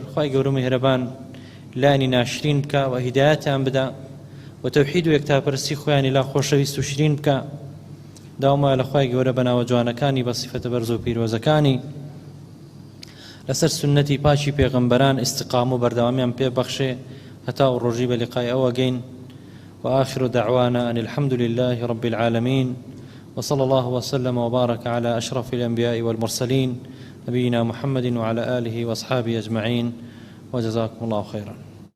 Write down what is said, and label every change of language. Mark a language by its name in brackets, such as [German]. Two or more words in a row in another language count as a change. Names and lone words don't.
[Central Kurdish] خوای گەورە میهرەبان لانی ناشرین بکە و هیدایەتیان بدە و تەوحید و یەکتاپەرستی خۆیانی لا خۆشەویست و شرین بکە. داوامە لە خوای گەورە بە ناوە جوانەکانی بە سیفەتە بەرز و پیرۆزەکانی لەسەر سنەتی پاچی پێغەمبەران ئیستیقام و بەردەوامیان پێ بەخشێ هەتا و ڕۆژی بە لیقای ئەوە گەین. [Arabic] وآخر دعوانا أن الحمد لله رب العالمين، وصلى الله وسلم وبارك على أشرف الأنبياء والمرسلين نبينا محمد وعلى آله وأصحابه أجمعين، وجزاكم الله خيرا.